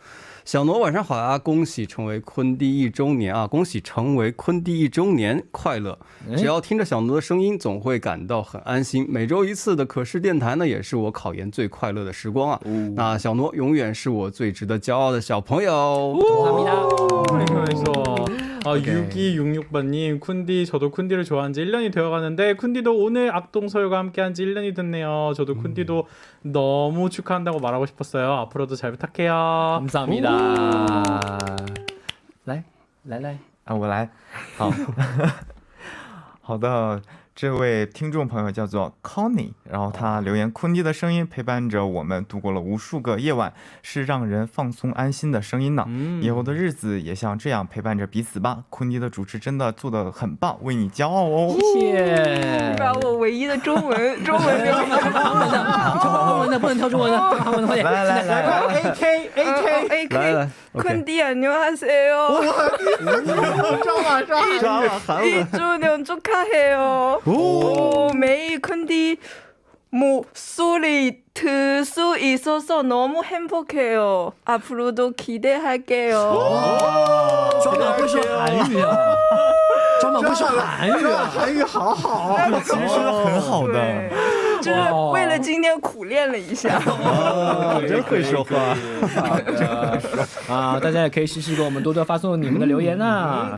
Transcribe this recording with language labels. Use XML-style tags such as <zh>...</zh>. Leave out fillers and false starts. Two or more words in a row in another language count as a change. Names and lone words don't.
<zh>小挪晚上好啊！恭喜成为坤弟1周年啊！恭喜成为坤弟1周年，快乐！只要听着小挪的声音，总会感到很安心。每周1次的可视电台呢，也是我考研最快乐的时光啊！那小挪永远是我最值得骄傲的小朋友。</zh> <ko>6266번님 쿤디 저도 쿤디를 좋아한 지 1년이 되어가는데 쿤디도 오늘 악동서울과 함께한 지 1년이 됐네요. 저도 쿤디도 너무 축하한다고 말하고 싶었어요. 앞으로도 잘 부탁해요. 감사합니다.</ko> <zh>来啊，我来。好好的，这位听众朋友叫做 Connie， 然后他留言：坤弟的声音陪伴着我们度过了无数个夜晚，是让人放松安心的声音呢。以后的日子也像这样陪伴着彼此吧。坤弟的主持真的做得很棒，为你骄傲哦。谢谢。把我唯一的中文留言，韩文的不能挑中文的，韩文的快点。来</zh> <ko>AK，坤弟안녕하세요。</ko> <zh>抓</zh> <ko>1周年 축하해요。매일 쿤디 목소리 들 수 있어서 너무 행복해요. 앞으로도 기대할게요.</ko> <zh>装满会说韩语啊，装满会说韩语啊，韩语好好，其实说很好的，就是为了今天苦练了一下。真会说话。啊，大家也可以试试给我们多多发送你们的留言啊。</zh>